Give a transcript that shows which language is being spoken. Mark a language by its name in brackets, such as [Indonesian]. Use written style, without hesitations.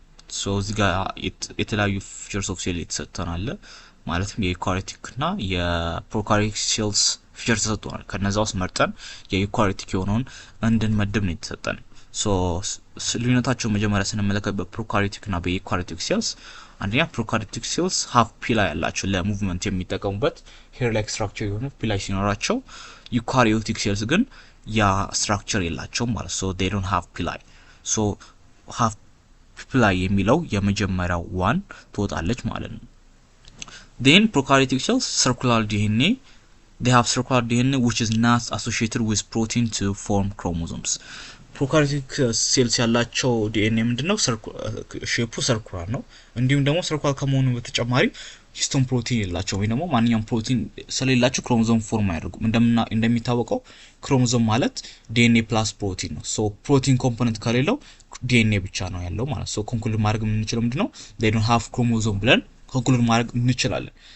[English] So this guy [Amharic] የተለያዩ [English] features of cell [Amharic] የተሰጠናል ማለትም የዩካሪዮቲክ እና የፕሮካሪዮቲክ ሴልስ ፊቸር ተሰጥቷል። ከነዛ ውስጥ መርጠን የዩካሪዮቲክ የሆነውን እንድንመድብ ነው የተሰጠን። ሶ ልዩነታቸው መጀመሪያ ስንመለከት በፕሮካሪዮቲክ እና በዩካሪዮቲክ ሴልስ አንደኛ ፕሮካሪዮቲክ ሴልስ ሃፍ ፒላይ ያላቸው ለሙቭመንት የሚጠቀሙበት ሄር ላይክ ስትራክቸር የሆነ ፒላይ ሲኖራቸው ዩካሪዮቲክ ሴልስ ግን ያ ስትራክቸር የላቸውም ማለት ሶ [English] they don't have pili. [Amharic] ሶ ሃፍ ፒላይ የሚለው የመጀመሪያው ዋን ትወጣለች ማለት ነው። [English] Then prokaryotic cells circular DNA, they have circular DNA which is not associated with protein to form chromosomes. [Amharic] Prokaryotic cells ያላቸው DNA ምንድነው ሼፑ ሰርኩላር ነው። እንዲሁም ደግሞ ሰርኩላር ከመሆኑ በተጨማሪ ሂስቶን ፕሮቲን የላቸው ወይ ደግሞ ማንኛውም ፕሮቲን ስለሌላቸው ክሮሞዞም ፎርም አያደርጉም። እንደሚታወቀው ክሮሞዞም ማለት DNA ፕላስ ፕሮቲን ነው። ሶ ፕሮቲን ኮምፖነንት ከሌለው DNA ብቻ ነው ያለው ማለት ሶ ኮንክሉድ ማድረግ የምንችለው ምንድነው [English] they don't have chromosome [Amharic] ብለን ኮንክሉድ ማድረግ እንችላለን።